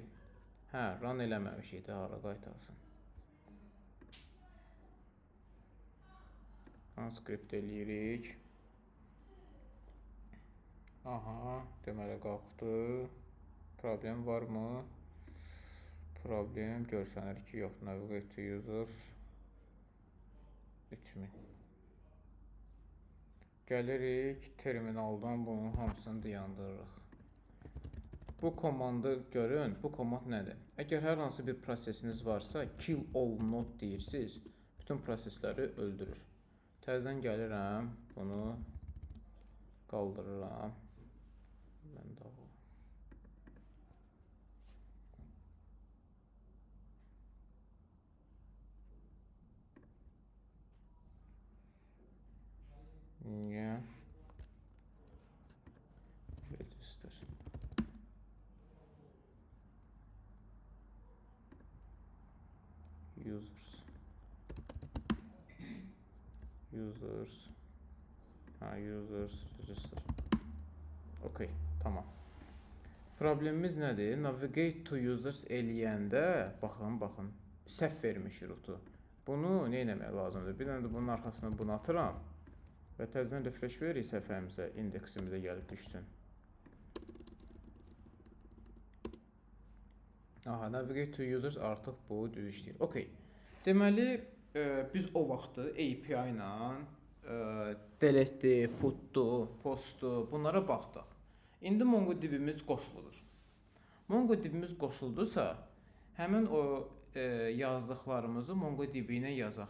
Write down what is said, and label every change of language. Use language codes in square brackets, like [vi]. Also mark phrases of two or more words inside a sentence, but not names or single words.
[az] Hə, run eləməmişik də, hara qaytarsın. Transkript eləyirik. Aha, deməli qalxdı. Problem varmı? Problem görsənir ki, yox. [en] Navigate to users 3000. [az] Gəlirik, terminaldan bunun hamısını dayandırırıq. Bu komandı görün, bu komand nədir? Əgər hər hansı bir prosesiniz varsa, [en] kill all node [az] deyirsiniz, bütün prosesləri öldürür. Təzədən gəlirəm, bunu qaldırıram. Mən də o. Niyə? [en] Register. Users. Users register. [az] Okey, tamam. Problemimiz nədir? [en] Navigate to users [az] eləyəndə, baxın, səhv vermiş routu. Bunu nə etmək lazımdır? Bir dənə də bunun arxasına bunu atıram. Və təzədən refresh veririk səhifəmizə, indeksimizə gəlib düşsün. Aha, [en] navigate to users [az] artıq bu düz işləyir. Okey. Deməli, biz o vaxtı API ilə delete, putdu, postdu, bunlara baxdıq. İndi MongoDB-miz qoşulur. MongoDB-miz qoşuldusa, həmin o yazdıqlarımızı MongoDB-nə yazaq.